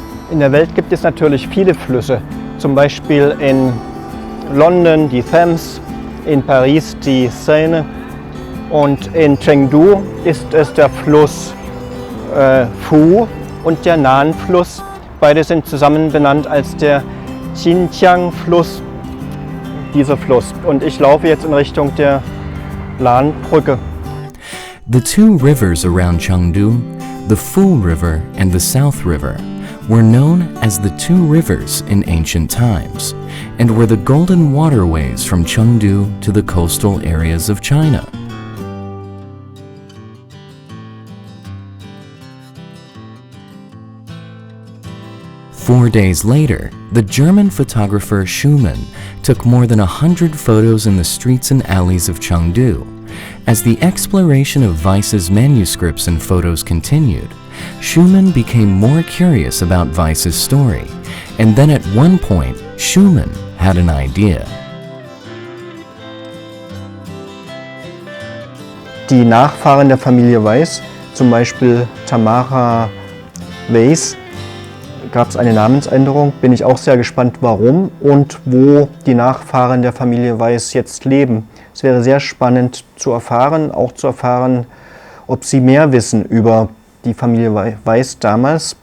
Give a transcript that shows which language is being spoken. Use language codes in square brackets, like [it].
[de] In der Welt gibt es natürlich viele Flüsse, zum Beispiel in London die Thames, in Paris die Seine und in Chengdu ist es der Fluss Fu und der Nan-Fluss. Beide sind zusammen benannt als der Xinjiang-Fluss, dieser Fluss. Und ich laufe jetzt in Richtung der Lan-Brücke. [en] The two rivers around Chengdu, the Fu River and the South River, were known as the Two Rivers in ancient times and were the golden waterways from Chengdu to the coastal areas of China. Four days later, the German photographer Schumann took more than 100 photos in the streets and alleys of Chengdu. As the exploration of Weiss's manuscripts and photos continued, Schumann became more curious about Weiss's story, and then at one point, Schumann had an idea. [de] Die Nachfahren der Familie Weiß, zum Beispiel Tamara Weiß, gab es eine Namensänderung. Bin ich auch sehr gespannt, warum und wo die Nachfahren der Familie Weiß jetzt leben. Es wäre sehr spannend zu erfahren, auch zu erfahren, ob sie mehr wissen über die Familie Weiß damals.